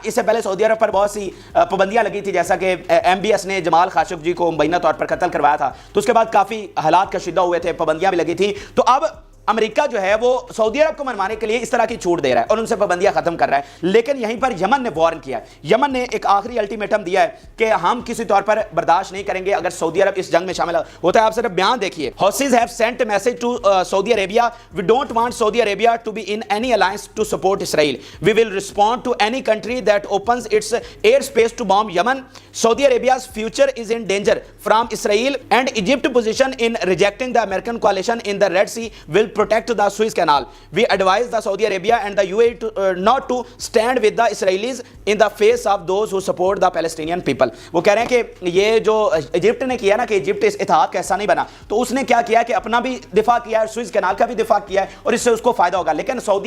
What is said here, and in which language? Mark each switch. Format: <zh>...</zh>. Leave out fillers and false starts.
<ur>اس سے پہلے سعودی عرب پر بہت سی پابندیاں لگی تھی، جیسا کہ MBS نے جمال خاشقجی کو مبینہ طور پر قتل کروایا تھا، تو اس کے بعد کافی حالات کشیدہ ہوئے تھے، پابندیاں بھی لگی تھی. تو اب امریکہ جو ہے وہ سعودی عرب کو منوانے کے لیے اس طرح کی چھوٹ دے رہا ہے اور ان سے پابندیاں ختم کر رہا ہے. لیکن یہیں پر یمن نے وارن کیا ہے. یمن نے ایک آخری الٹیمیٹم دیا ہے کہ ہم کسی طور پر برداشت نہیں کریں گے اگر سعودی عرب اس جنگ میں شامل ہوتا ہے. آپ صرف بیان دیکھیے.</ur> <en>Houthis have sent a message to Saudi Arabia. We don't want Saudi Arabia to be in any alliance to support Israel. We will respond to any country that opens its airspace to bomb Yemen. Saudi Arabia's future is in danger from Israel, and Egypt's position in rejecting the American coalition in the Red Sea will protect the Suez Canal. We advise the Saudi Arabia and the UAE to not to stand with the Israelis in the face of those who support the Palestinian people.</en> <ur>وہ کہہ رہے ہیں کہ یہ جو Egypt نے کیا نا کہ ایجپٹ اس اتحاد کا حصہ نہیں بنا، تو اس نے کیا کیا کہ اپنا بھی دفاع کیا ہے، سوئز کینال کا بھی دفاع کیا ہے، اور اس سے اس کو فائدہ ہوگا. لیکن سعودی</ur>